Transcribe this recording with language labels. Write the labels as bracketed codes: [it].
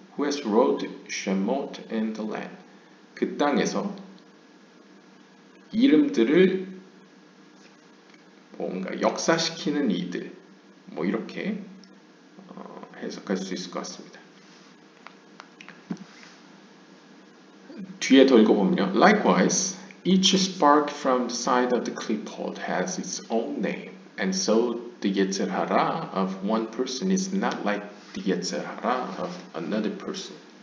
[en] Who has wrought Shemot in the land. [ko] 그 땅에서 이름들을 뭔가 역사시키는 이들, 뭐 이렇게 해석할 수 있을 것 같습니다. 뒤에 더 읽어보면요. [en] Likewise, each spark from the side of the clipboard has its own name, and so the Yetzer Hara of one person is not like the Yetzer Hara of another person.